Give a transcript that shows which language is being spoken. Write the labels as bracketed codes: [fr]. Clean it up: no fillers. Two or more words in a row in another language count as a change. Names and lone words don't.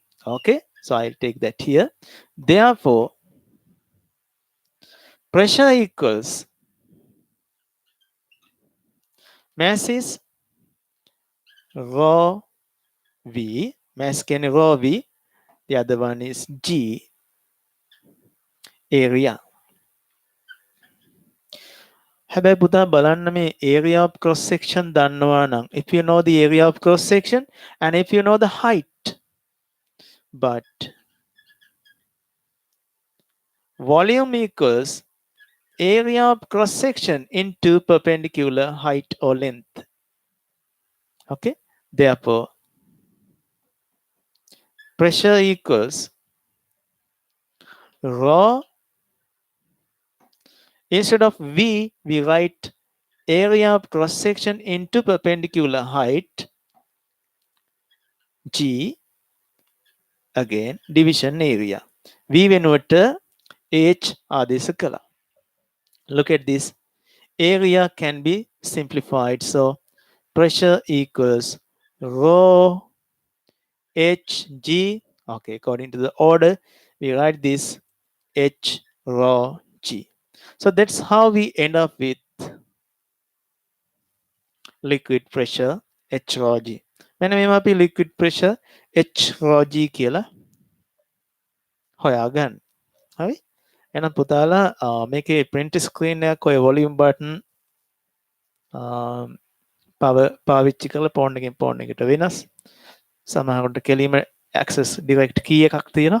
[en] Okay, so I'll take that here. Therefore, pressure equals mass is rho v, mass can rho v, the other one is g area. [si] හැබැයි පුතා බලන්න මේ [en] area of cross section [si] දන්නවා නම්, [en] if you know the area of cross section and if you know the height, but volume equals area of cross section into perpendicular height or length. Okay, therefore pressure equals rho, instead of v we write area of cross section into perpendicular height, g, again division area. [si] v වෙනුවට h ආදේශ කළා. [en] Look at this, area can be simplified, so pressure equals rho hg. Okay, according to the order we write this h rho g. So that's how we end up with liquid pressure h rho g. [si] මෙන්න මේව අපි [en] liquid pressure h rho g [si] කියලා හොයාගන්න. හරි? එහෙනම් පුතාලා මේකේ [en] print screen [si] එකක් ඔය [en] volume button power [si] පාවිච්චි කරලා phone එකෙන් phone එකට වෙනස්. සමහරකට කෙලිම [en] access direct key [si] එකක් තියෙනවා.